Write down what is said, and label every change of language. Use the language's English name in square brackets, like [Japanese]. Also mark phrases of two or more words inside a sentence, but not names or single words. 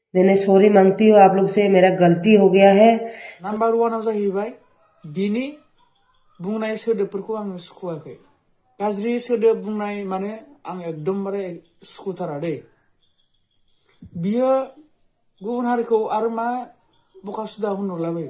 [Hindi] मैंने सॉरी मांगती हूँ आप लोग से, मेरा गलती हो गया है। [Bodo] नम्बर वानाव जाहैबाय बिनि बुंनाय सोदोबफोरखौ आङो सुखुवाखै। गाज्रि सोदोब बुंनाय माने आं एकदमबारे सुखुथारा दै। बियो गुबुन हारिखौ आरो मा बकासुदा होनहरलाबायो।